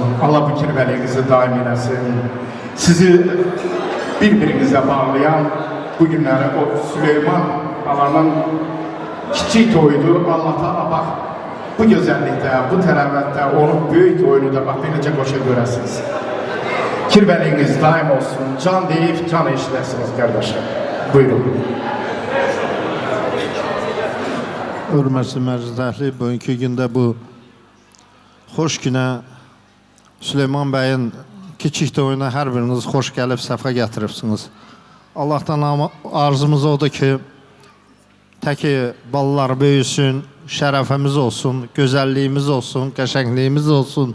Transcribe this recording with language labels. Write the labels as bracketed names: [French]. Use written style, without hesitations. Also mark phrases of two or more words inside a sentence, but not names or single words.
[Turkish] Allah bu kirveliğinizi daim eylesin. Sizi birbirinize bağlayan bu günleri o Süleyman Ağa'nın kiçik toydu. Allah Teala bak bu güzellikte, bu teravette, onun büyük toyunu da bak böylece koşa göresiniz. Kirveliğiniz daim olsun. Can deyip can işlersiniz kardeşim. Buyurun. [Azerbaijani] Hörmətli məclisəhli, bugünkü gündə bu xoş günə Süleyman bəyin kiçik toyuna hər biriniz xoş gəlib səfa gətiribsiniz. Allahdan arzumuz odur ki, təki balalar böyüsün, şərəfimiz olsun, gözəlliyimiz olsun, qəşəngliyimiz olsun.